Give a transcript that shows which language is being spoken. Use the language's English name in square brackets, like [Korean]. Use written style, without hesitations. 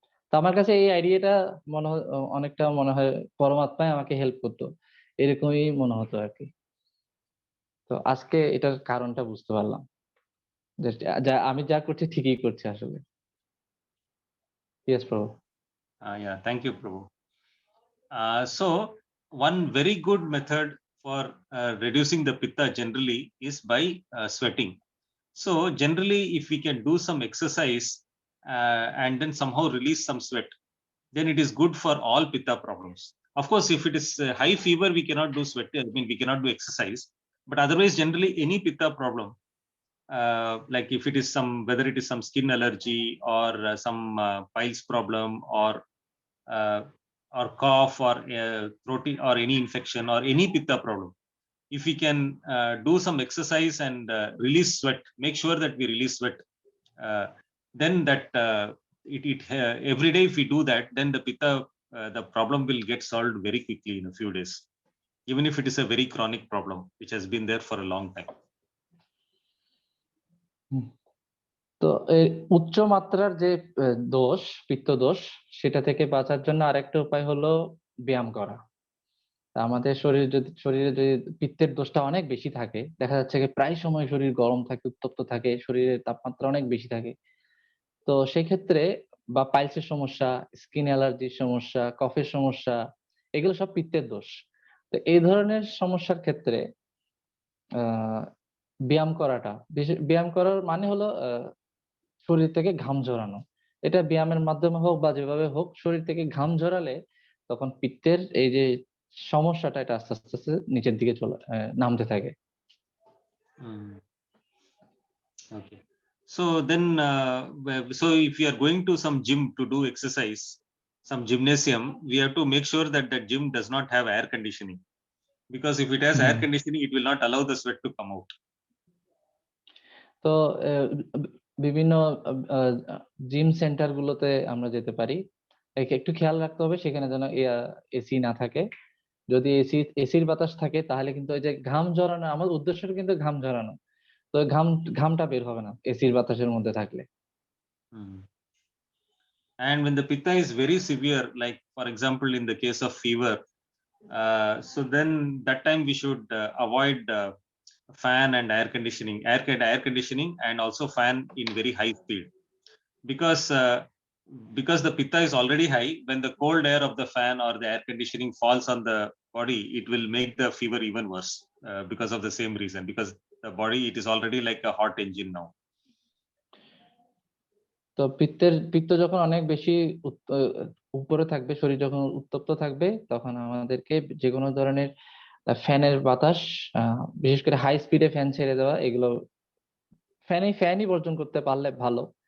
[Bangla] তো আমার কাছে এই আইডিয়াটা অনেকটা মনে হয় পরমাত্মাই আমাকে হেল্প করতো, এরকমই মনে হতো আর কি। তো আজকে এটার কারণটা বুঝতে পারলাম, যে আমি যা করছি ঠিকই করছি আসলে। ইয়েস প্রভু। [English] Yeah, thank you, Prabhu. So one very good method for reducing the pitta generally is by sweating. So generally, if we can do some exercise and then somehow release some sweat, then it is good for all pitta problems. Of course, if it is high fever, we cannot do sweat. I mean, we cannot do exercise. But otherwise, generally, any pitta problem, like if it is whether it is some skin allergy or some piles problem uh, or cough or throat or any infection or any pitta problem, if we can do some exercise and release sweat, make sure that we release sweat, then that every day if we do that, then the pitta, the problem will get solved very quickly in a few days, even if it is a very chronic problem which has been there for a long time. [Bangla] তো উচ্চ মাত্রার যে দোষ, পিত্ত দোষ, সেটা থেকে বাঁচার জন্য আরেকটা উপায় হলো ব্যায়াম করা। আমাদের শরীরে যদি পিত্তের দোষটা অনেক বেশি থাকে, দেখা যাচ্ছে যে প্রায় সময় শরীর গরম থাকে, উত্তপ্ত থাকে, শরীরের তাপমাত্রা অনেক বেশি থাকে। তো সেক্ষেত্রে বা পাইলসের সমস্যা, স্কিন অ্যালার্জির সমস্যা, কফের সমস্যা, এগুলো সব পিত্তের দোষ। তো এই ধরনের সমস্যার ক্ষেত্রে ব্যায়াম ব্যায়াম করার মানে হলো শরীর থেকে ঘাম ঝরানো। এটা ব্যায়ামের মাধ্যমে হোক বা যেভাবে হোক, শরীর থেকে ঘাম ঝরালে তখন পিত্তের এই যে সমস্যাটা, এটা আস্তে আস্তে আস্তে নিচের দিকে নামতে থাকে। [English] Okay. So then, so if you are going to some gym to do exercise, some gymnasium, we have to make sure that that gym does not have air conditioning, because if it has air conditioning, it will not allow the sweat to come out. [Bangla] তো বিভিন্ন gym centre গুলোতে আমরা যেতে পারি, একটু খেয়াল রাখতে হবে সেখানে যেন এসি না থাকে। যদি এসির বাতাস থাকে তাহলে কিন্তু ওই যে ঘাম ঝরানো, আমার উদ্দেশ্যটা কিন্তু ঘাম ঝরানো, তো ঘামটা বের হবে না এসির বাতাসের মধ্যে থাকলে। Hmm. [English] And when the pitta is very severe, like for example in the case of fever, so then that time we should avoid fan and air conditioning and also fan in very high speed, because the pitta is already high. When the cold air of the fan or the air conditioning falls on the body, it will make the fever even worse, because of the same reason, because the body, it is already like a hot engine now. [Bangla] তো পিত্ত যখন অনেক বেশি উপরে থাকবে, শরীর যখন উত্তপ্ত থাকবে, তখন আমাদেরকে যে কোনো ধরনের ফ্যানের বাতাস, বিশেষ করে হাই স্পিডে ফ্যান ছেড়ে দেওয়া, এগুলো ফ্যানই বর্জন করতে পারলে ভালো।